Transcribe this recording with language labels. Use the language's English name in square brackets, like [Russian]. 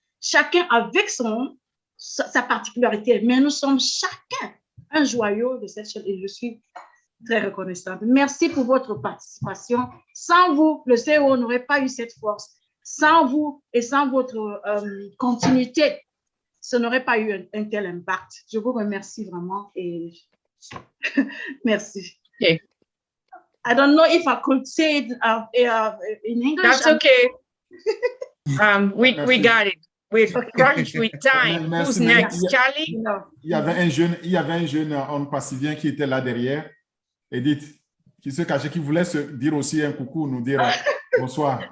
[French] Chacun avec sa particularité, mais nous sommes chacun un joyau de cette chaîne et je suis très reconnaissante. Merci pour votre participation. Sans vous, le CEO n'aurait pas eu cette force. Sans vous et sans votre continuité, ce n'aurait pas eu un tel impact. Je vous remercie vraiment et merci. [English] Okay. I don't know if I could say it in English. That's okay. We got it. We're crunched with time. Who's next? Charlie? [French] Il y avait un jeune homme passivien qui était là derrière. Edith, qui se cachait, qui voulait se dire aussi un coucou, nous dire bonsoir.